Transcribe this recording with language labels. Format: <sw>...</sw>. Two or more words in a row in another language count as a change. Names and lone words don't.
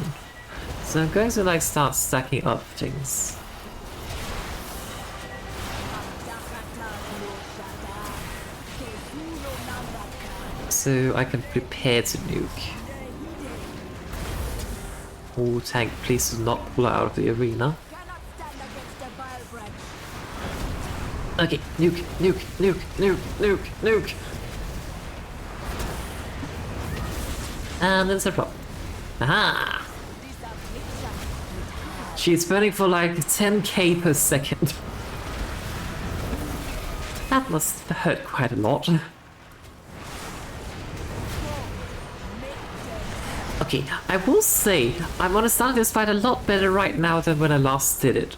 <en>So I'm going to like start stacking up things. So I can prepare to nuke. Oh, tank, please do not pull out of the arena. Okay, nuke, nuke, nuke, nuke, nuke, nuke. And it's a drop. Aha! She's burning for like 10k per second. That must hurt quite a lot. Okay, I will say, I'm understanding this fight a lot better right now than when I last did it.</en>